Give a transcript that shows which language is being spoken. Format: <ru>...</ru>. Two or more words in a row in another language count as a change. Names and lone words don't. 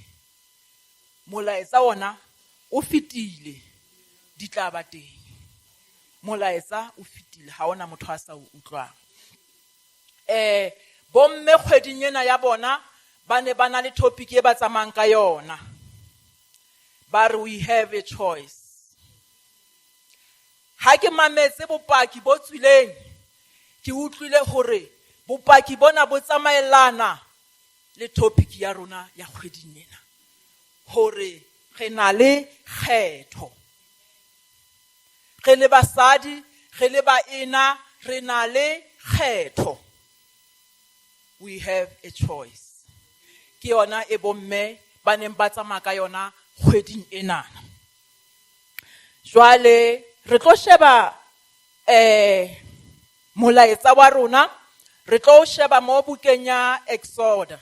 <st>Molaetsa ona o fetile di tla ba teng. Molaetsa o fetile ha ona motho a sa o utlwang. Bomme kgweding ena ya bona ba ne ba na le topic e ba tsamayang ka yona. Ba re</st> <en>we have a choice.</en> <st>Ha ke mametse bopaki bo tswileng ke utlwile hore bopaki bona bo tsamaelana le topic ya rona ya kgweding ena. Hore re na le kgetho. Re le basadi, re le baena, re na le kgetho.</st> <en>We have a choice.</en> <st>Ke yona e bomme ba neng ba tsamaya ka yona kgweding ena. Jwale re tlo sheba molaetsa wa rona, re tlo sheba mo bukeng ya Exodus.</st>